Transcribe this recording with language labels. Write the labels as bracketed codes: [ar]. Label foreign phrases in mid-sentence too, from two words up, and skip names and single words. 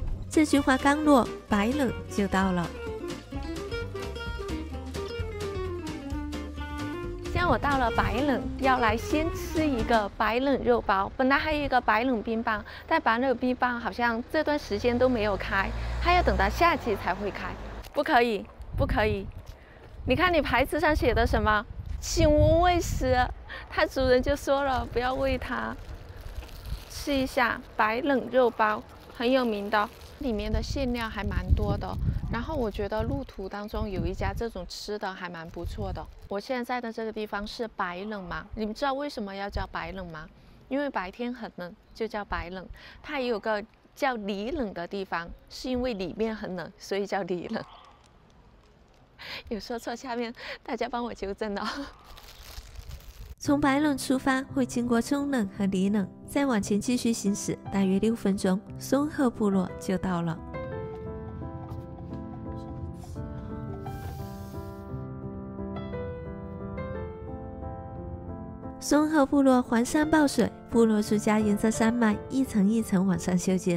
[zh] 這句話剛落，白冷就到了。現在我到了白冷，要來先吃一個白冷肉包。本來還有一個白冷冰棒，但白冷冰棒好像這段時間都沒有開，還要等到夏季才會開。不可以，不可以！你看你牌子上寫的什麼？請勿餵食。它主人就說了，不要餵它。吃一下白冷肉包，很有名的。裡面的餡料還蠻多的，然後我覺得路途當中有一家這種吃的還蠻不錯的。我現在在的這個地方是白冷嘛，你們知道為什麼要叫白冷嗎？因為白天很冷，就叫白冷。它也有個叫裡冷的地方，是因為裡面很冷，所以叫裡冷。有說錯，下面大家幫我糾正哦。從白冷出發，會經過中冷和裡冷，再往前繼續行駛，大約6分鐘，松鶴部落就到了。松鶴部落環山抱水，部落住家沿着山脈一層一層往上修建。